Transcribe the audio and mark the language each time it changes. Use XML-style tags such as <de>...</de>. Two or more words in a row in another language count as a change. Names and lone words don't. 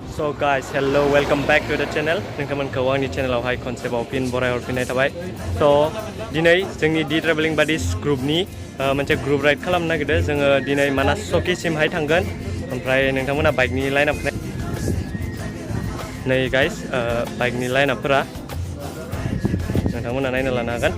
<en>So guys, hello, welcome back to the channel.</en> <brx>नोंथांमोनखौ आंनि चेनेलावहाय खनसेबाव फिन बरायहरफिननाय थाबाय. So दिनै जोंनि दि ट्रेभेलिं बाडिस ग्रुपनि मोनसे ग्रुप राइड खालामनो नागिरदों. जोङो दिनै मानास सकिसिमहाय थांगोन. ओमफ्राय नोंथांमोना बाइकनि लाइनआप नै गाइस बाइकनि लाइनआपफोरा नोंथांमोना नायना लानो हागोन.</brx>